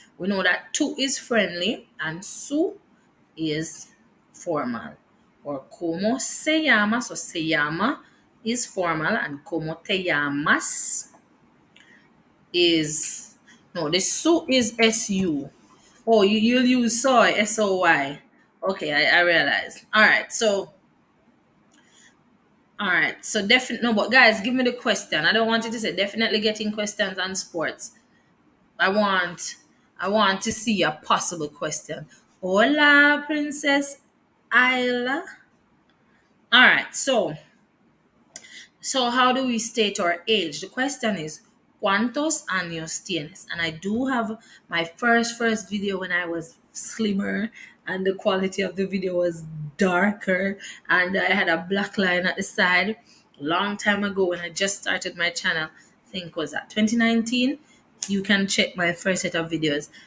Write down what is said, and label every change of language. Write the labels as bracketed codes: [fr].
[en] We know that tu is friendly and su is formal. [es] Or ¿cómo se llamas? Or se llama [en] is formal and [es] ¿cómo te llamas? [en] Is, no, the su is su. Oh, you'll use soy, soy. Okay, I realize. All right, so definitely no, but guys, give me the question. I don't want you to say definitely getting questions on sports. I want I want to see a possible question. Hola, Princess Isla. All right, so how do we state our age? The question is [es] ¿Cuántos años tienes? [en] And I do have my first video when I was slimmer and the quality of the video was darker and I had a black line at the side long time ago when I just started my channel. I think was that 2019. You can check my first set of videos.